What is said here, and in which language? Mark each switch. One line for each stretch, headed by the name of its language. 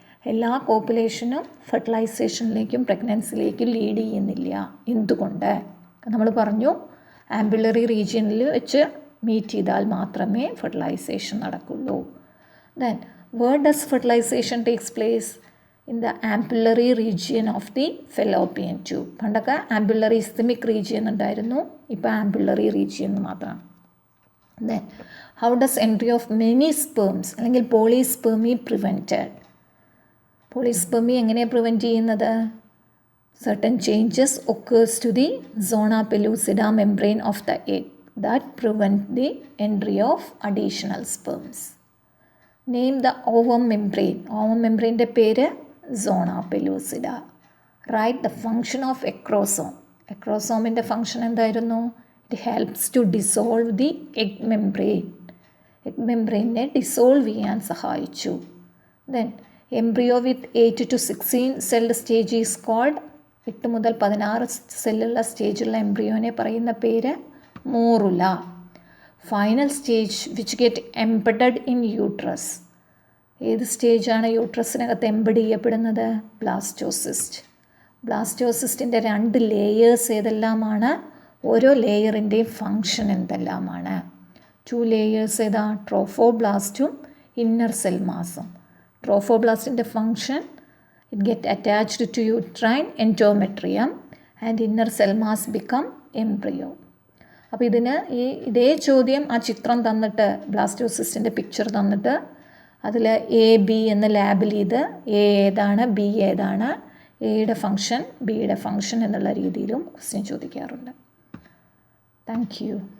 Malayalam: എല്ലാ കോപ്പുലേഷനും ഫെർട്ടിലൈസേഷനിലേക്കും പ്രഗ്നൻസിയിലേക്കും ലീഡ് ചെയ്യുന്നില്ല. എന്തുകൊണ്ട്? നമ്മൾ പറഞ്ഞു, ആംബുലറി റീജിയനിൽ വെച്ച് മീറ്റ് ചെയ്താൽ മാത്രമേ ഫെർട്ടിലൈസേഷൻ നടക്കുള്ളൂ.
English: Then where does fertilisation takes place? in the ampullary region of the fallopian tube.
Malayalam: പണ്ടൊക്കെ ആംബുലറി ഇസ്തമിക് റീജിയൻ ഉണ്ടായിരുന്നു, ഇപ്പോൾ ആംബുലറി റീജിയൻ മാത്രമാണ്.
English: Then how does entry of many sperms
Malayalam: അല്ലെങ്കിൽ
English: Polyspermy prevented?
Malayalam: പോളിസ്പെർമി എങ്ങനെയാണ് പ്രിവെൻറ്റ് ചെയ്യുന്നത്?
English: Certain changes occurs to the zona pellucida membrane of the egg that prevent the entry of additional sperms. Name the ovum membrane. Ovum membrane
Malayalam: പേര്
English: zona pellucida. Write the function of acrosome.
Malayalam: Acrosomeൻ്റെ function എന്തായിരുന്നു?
English: It helps to dissolve the egg membrane.
Malayalam: Egg membrane dissolve ചെയ്യാൻ സഹായിച്ചു.
English: Then embryo with 8 to 16 celled stage is called
Malayalam: 8 മുതൽ 16 സെല്ലുള്ള സ്റ്റേജുള്ള എംബ്രിയോനെ പറയുന്ന പേര് morula.
English: Final stage which get embedded in uterus.
Malayalam: ഏത് സ്റ്റേജാണ് യൂട്രസിനകത്ത് embed ചെയ്യപ്പെടുന്നത്? Blastocyst. ബ്ലാസ്റ്റോസിസ്റ്റിൻ്റെ 2 layers ഏതെല്ലാമാണ്? ഓരോ ലെയറിൻ്റെയും ഫങ്ഷൻ എന്തെല്ലാമാണ്? 2 ലേയേഴ്സ് ഏതാ? ട്രോഫോബ്ലാസ്റ്റും inner cell മാസും. ട്രോഫോബ്ലാസ്റ്റിൻ്റെ function
English: it get attached to uterine endometrium and inner cell mass become embryo.
Malayalam: അപ്പോൾ ഇതേ ചോദ്യം ആ ചിത്രം തന്നിട്ട് ബ്ലാസ്റ്റോസിസ്റ്റിൻ്റെ പിക്ചർ തന്നിട്ട് അതിൽ എ ബി എന്ന് ലാബിൽ ചെയ്ത് എ ഏതാണ് ബി ഏതാണ്, എയുടെ ഫങ്ഷൻ ബിയുടെ ഫങ്ഷൻ എന്നുള്ള രീതിയിലും ക്വസ്റ്റ്യൻ ചോദിക്കാറുണ്ട്. Thank you.